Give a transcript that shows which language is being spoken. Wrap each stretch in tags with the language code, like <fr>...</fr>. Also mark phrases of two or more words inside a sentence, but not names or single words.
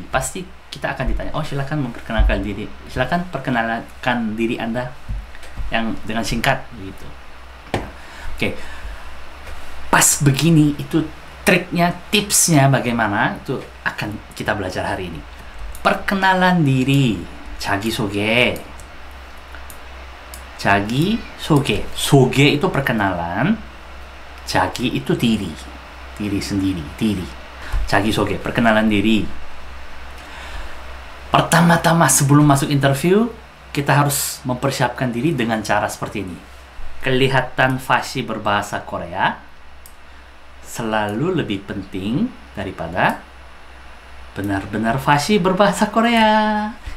<id>Pasti kita akan ditanya, silakan memperkenalkan diri, silakan perkenalkan diri Anda yang dengan singkat begitu. Oke. Pas begini, itu triknya, tipsnya bagaimana, itu akan kita belajar hari ini. Perkenalan diri,</id> <ko>자기소개. 자기소개. 소개</ko> <id>itu perkenalan, 자기 itu diri sendiri, diri. 자기소개, perkenalan diri. Pertama-tama sebelum masuk interview, kita harus mempersiapkan diri dengan cara seperti ini. Kelihatan fasih berbahasa Korea selalu lebih penting daripada benar-benar fasih berbahasa Korea.</id>